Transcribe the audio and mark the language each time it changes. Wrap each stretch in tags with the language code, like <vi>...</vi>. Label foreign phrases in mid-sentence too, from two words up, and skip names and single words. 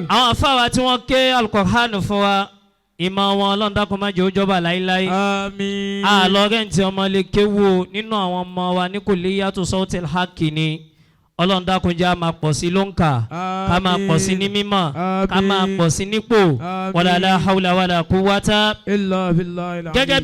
<yo>àwọn àfa wa tí wọ́n ké Al-Qur'ani fún wa ìmọ̀ wọn ọlọ́run dákun má jẹ́ ó jọba láíláí. Àmín. àlọ́rẹ́ǹtì ọmọ lè kéwò nínú àwọn ọmọ wa ní Kulliyatu Sautil Haq ni ọlọ́run dákun jẹ́ á máa pọ̀ sí lóǹkà ká máa pọ̀ sí ní mímọ̀ ká máa pọ̀ sí nípò</yo> <ar>ولا حول ولا قوة إلا بالله.</ar> <yo>gẹ́gẹ́ bí</yo>